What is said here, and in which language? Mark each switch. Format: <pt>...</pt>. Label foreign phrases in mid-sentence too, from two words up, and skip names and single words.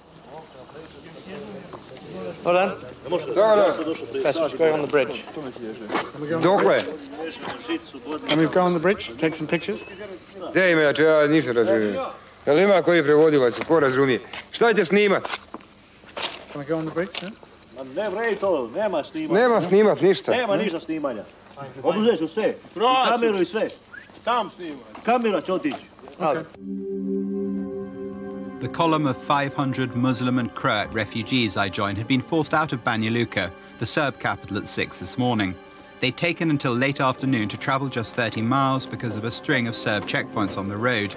<en>Hold on. Let's go on the bridge. Can we go on the bridge, take some pictures? Can we go on the bridge? Yeah?</en> <sr>Nema snimat ništa. Nema ništa snimanja. Oduzet ću sve. Kameru I sve. Tam snimaj. Kamera će otići.</sr> <en>The column of 500 Muslim and Croat refugees I joined had been forced out of Banja Luka, the Serb capital, at 6 this morning. They'd taken until late afternoon to travel just 30 miles because of a string of Serb checkpoints on the road.</en>